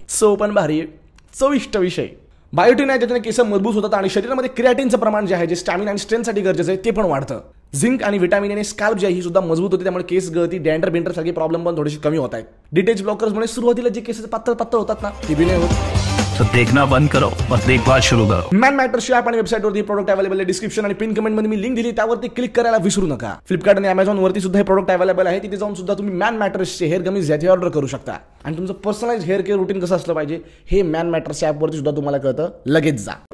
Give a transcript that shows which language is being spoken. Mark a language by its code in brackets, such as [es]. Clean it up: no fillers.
[mr] So पण भारी चविष्ट विषय। बायोटिन आहे, त्याच्याने केस मजबूत होतात आणि शरीरामध्ये क्रिएटिनचं प्रमाण जे आहे, जे स्टॅमिना आणि स्ट्रेंथसाठी गरजेचं आहे ते पण वाढतं। झिंक आणि विटामिन आणि स्कॅल्प जी आहे ही सुद्धा मजबूत होते, त्यामुळे केस गळती, डॅन्ड्रफ बेंडर सारखे प्रॉब्लेम पण थोडेसे कमी होत आहेत. डिटेच ब्लॉकर्समुळे सुरुवातीला जे केसेस पातळ पातळ होतात ना ते बी नाही होत. [hi] तो देखना बंद करो और देखभाल शुरू करो. [mr] मॅन मॅटर्सची ॲप आणि वेबसाईटवरती प्रोडक्ट अवेलेबल आहे. डिस्क्रिप्शन आणि पिन कमेंट मध्ये मी लिंक दिली, त्यावरती क्लिक करायला विसरू नका. फ्लिपकार्ट आणि अमेझॉन वरती सुद्धा हे प्रोडक्ट अवेलेबल आहे. तिथे जाऊन सुद्धा तुम्ही मॅन मॅटर्सचे हेअर गमीज याची ऑर्डर करू शकता. आणि तुमचं पर्सनलाइज हेअर केअर रुटीन कसं असलं पाहिजे हे मॅन मॅटर्सच्या ॲपवरती सुद्धा तुम्हाला कळतं. लगेच जा.